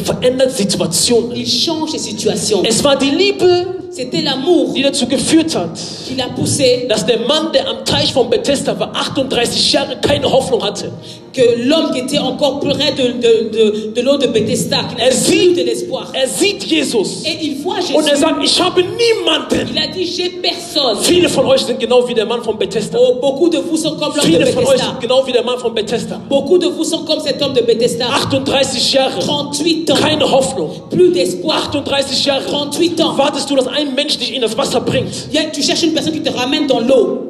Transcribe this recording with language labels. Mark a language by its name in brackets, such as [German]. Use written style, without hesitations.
[German] verändert Situationen. [French] il change les situations. [German] Es war die Liebe, [French] C'était l'amour [German] die dazu geführt hat, [French] qui l'a poussé, [German] dass der Mann, der am Teich von Bethesda war, 38 Jahre keine Hoffnung hatte. [French] que l'homme qui était encore près de l'eau de Bethesda, qui n'avait plus de l'espoir. [German] Sieht Jesus [French] Et il voit [German] und [French] Jésus. [German] sagt, ich habe niemanden. [French] Il a dit, j'ai personne. [German] Viele von euch sind genau wie der Mann von Bethesda. [French] Oh, beaucoup de vous sont comme l'homme de [German] Viele von euch [French] Bethesda. [German] sind genau wie der Mann von Bethesda. [French] Beaucoup de vous sont comme cet homme de Bethesda. [German] 38 Jahre, [French] 38 ans. [German] keine Hoffnung. [French] Plus d'espoir. [German] 38 Jahre [French] 38 ans. [German] wartest du, dass ein Mensch dich in das Wasser bringt. [French] Tu cherches une personne qui te ramène dans l'eau.